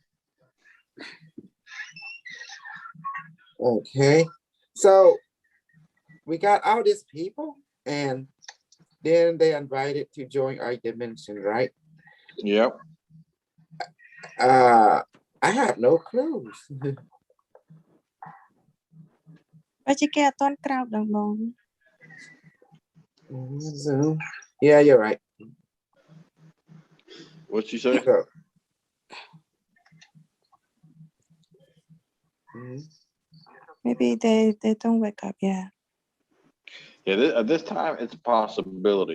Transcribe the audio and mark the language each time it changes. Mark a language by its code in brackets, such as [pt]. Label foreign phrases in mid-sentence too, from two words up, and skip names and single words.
[en] Okay, so we got all these people, and then they invited to join our dimension, right? Yep. I have no clues. [km] បើជាគេអត់ទាន់ក្រោកដល់បង [en] Zoom. Yeah, you're right. What you say? So, mhm. maybe they don't wake up yeah Yeah, at this time, it's a possibility.